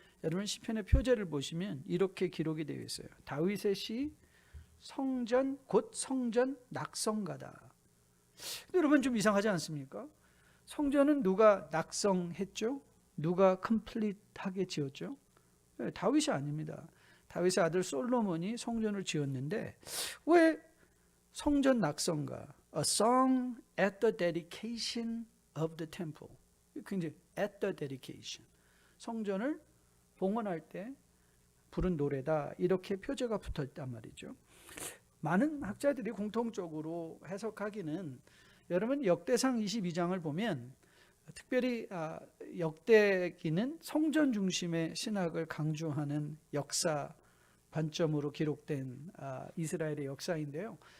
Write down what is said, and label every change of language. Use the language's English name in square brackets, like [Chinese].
[Korean] 여러분, 시편의 표제를 보시면 이렇게 기록이 되어 있어요. 다윗의 시, 성전 곧 성전 낙성가다. 근데 여러분, 좀 이상하지 않습니까? 성전은 누가 낙성했죠? 누가 컴플리트하게 지었죠? 다윗이 아닙니다. 다윗의 아들 솔로몬이 성전을 지었는데 왜 성전 낙성가? [English] A song at the dedication of the temple. [Korean] 굉장히 [English] at the dedication. [Korean] 성전을 봉헌할 때 부른 노래다. 이렇게 표제가 붙어 있단 말이죠. 많은 학자들이 공통적으로 해석하기는, 여러분 역대상 22장을 보면 특별히 역대기는 성전 중심의 신학을 강조하는 역사 관점으로 기록된 이스라엘의 역사인데요.